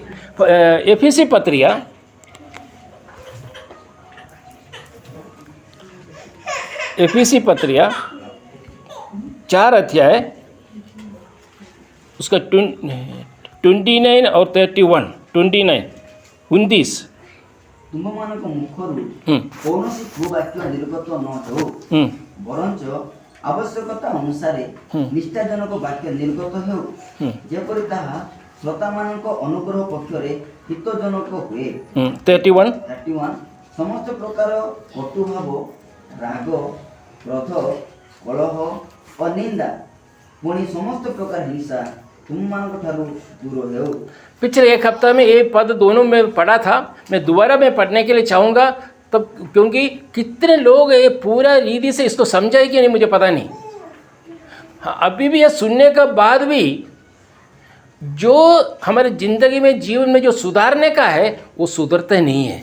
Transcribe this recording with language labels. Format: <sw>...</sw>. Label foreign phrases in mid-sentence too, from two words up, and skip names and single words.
<hi>एफिसी पत्रिया एफिसी पत्रिया 4 अध्याय उसका 29 और 31, 29</hi> <or>ତୁମମାନଙ୍କ ମୁଖରୁ କୌଣସି କୁବାକ୍ୟ ନିର୍ଗତ ନ ହେଉ, ବରଞ୍ଚ ଆବଶ୍ୟକତା ଅନୁସାରେ ନିଷ୍ଠାଜନକ ବାକ୍ୟ ନିର୍ଗତ ହେଉ, ଯେପରି ତାହା ଶ୍ରୋତାମାନଙ୍କ ଅନୁଗ୍ରହ ପକ୍ଷରେ ହିତଜନକ ହୁଏ। 31 ସମସ୍ତ ପ୍ରକାର କଟୁଭାବ, ରାଗ, କ୍ରୋଧ, କଳହ ଓ ନିନ୍ଦା, ପୁଣି ସମସ୍ତ ପ୍ରକାର ହିଂସା तुमମାନଙ୍କ ଠାରୁ दूर ହେଉ।</or> <hi>पिछले एक हफ्ता में ये पद दोनों में पढ़ा था, मैं दोबारा में पढ़ने के लिए चाहूँगा, तब क्योंकि कितने लोग ये पूरा रीति से इसको समझा है कि नहीं मुझे पता नहीं। हाँ, अभी भी ये सुनने के बाद भी जो हमारे ज़िंदगी में, जीवन में जो सुधारने का है, वो सुधरते नहीं है।</hi>